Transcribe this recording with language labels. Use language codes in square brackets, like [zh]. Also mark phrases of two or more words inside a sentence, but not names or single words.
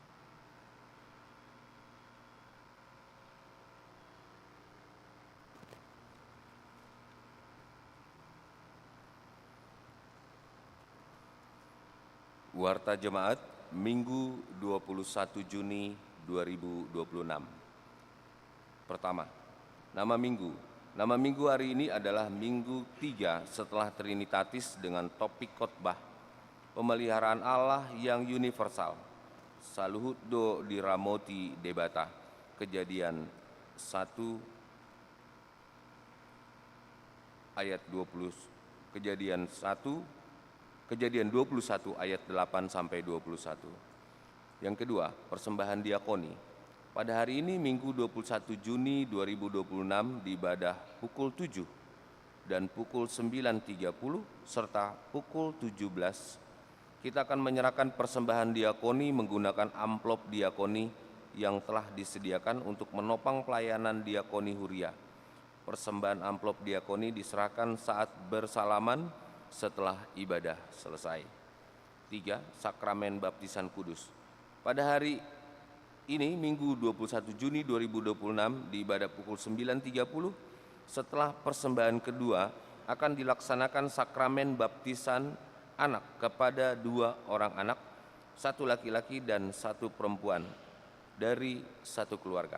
[id] Warta Jemaat Minggu 21 Juni 2026. Pertama, nama Minggu. Nama Minggu hari ini adalah Minggu 3 setelah Trinitatis dengan topik khotbah pemeliharaan Allah yang universal. [bbc] Saluhut do diramoti debata. [id] Kejadian 1 ayat 20, Kejadian 21 ayat 8 sampai 21. Yang kedua, persembahan diakoni. Pada hari ini Minggu 21 Juni 2026 di ibadah pukul 7 dan pukul 9.30 serta pukul 17 kita akan menyerahkan persembahan diakoni menggunakan amplop diakoni yang telah disediakan untuk menopang pelayanan diakoni huria. Persembahan amplop diakoni diserahkan saat bersalaman setelah ibadah selesai. 3. Sakramen Baptisan Kudus. Pada hari ini Minggu 21 Juni 2026 di ibadah pukul 9.30 setelah persembahan kedua akan dilaksanakan sakramen baptisan anak kepada 2 orang anak, 1 laki-laki dan 1 perempuan dari 1 keluarga.